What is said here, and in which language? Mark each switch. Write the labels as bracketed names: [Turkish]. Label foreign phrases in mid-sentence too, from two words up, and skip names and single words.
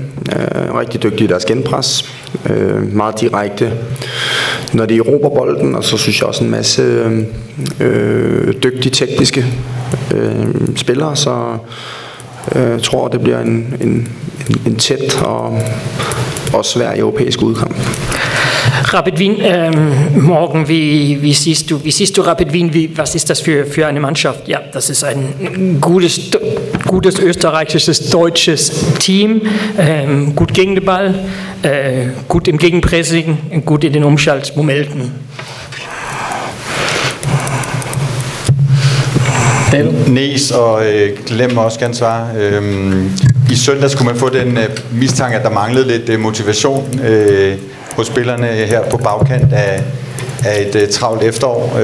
[Danish] Rigtig dygtige i deres genpres. Meget direkte, når de erobrer bolden, og så synes jeg også en masse dygtige tekniske spillere, så jeg tror, det bliver en tæt og svær europæisk udkamp. [German] Rapid Wien, morgen, wie siehst du Rapid Wien, was ist das für eine Mannschaft? Ja, das ist ein gutes österreichisches, deutsches Team, gut gegen den Ball, gut im Gegenpressing, gut in den Umschaltmomenten. [Danish] Næs, og glem mig også gerne svare. I søndag skulle man få den mistanke, at der manglede lidt motivation hos spillerne her på bagkant af et travlt efterår.